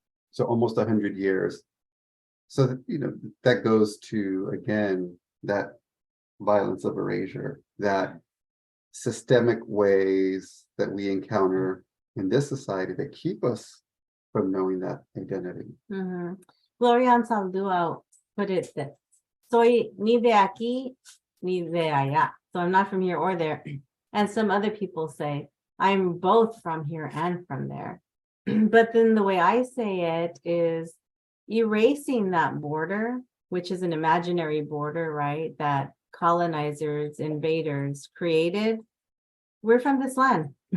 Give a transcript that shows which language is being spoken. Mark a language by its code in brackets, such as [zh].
[en] So almost 100 years. So that goes to, again, that violence of erasure, that systemic ways that we encounter in this society that keep us from knowing that identity. Mhm. Gloria Anzaldúa put it that [es] soy ni de aquí ni de allá. [en] So I'm not from here or there. And some other people say I'm both from here and from there. But then the way I say it is erasing that border, which is an imaginary border, right? That colonizers, invaders created. We're from this land.